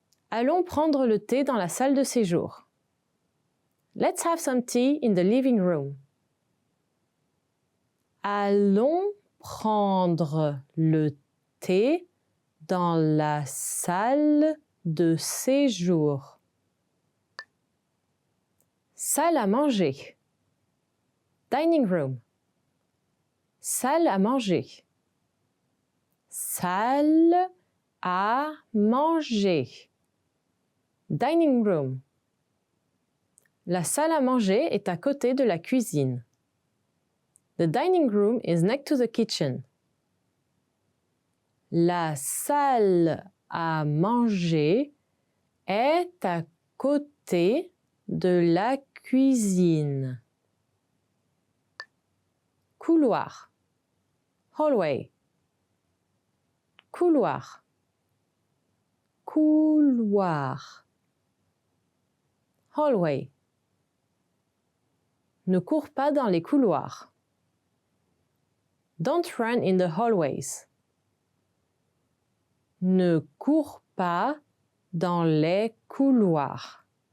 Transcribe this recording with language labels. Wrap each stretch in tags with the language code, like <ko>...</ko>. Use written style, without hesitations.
<fr>Allons prendre le thé dans la salle de séjour.</fr> <en>Let's have some tea in the living room.</en> <fr>Allons prendre le thé dans la salle de séjour. Salle à manger.</fr> <en>Dining room.</en> <fr>Salle à manger. Salle à manger.</fr> <en>Dining room.</en> <fr>La salle à manger est à côté de la cuisine.</fr> <en>The dining room is next to the kitchen.</en> <fr>La salle à manger est à côté de la cuisine. Couloir. Hallway. Couloir. Couloir. Hallway. Ne cours pas dans les couloirs.</fr> <en>Don't run in the hallways.</en> <fr>Ne cours pas dans les couloirs.</fr>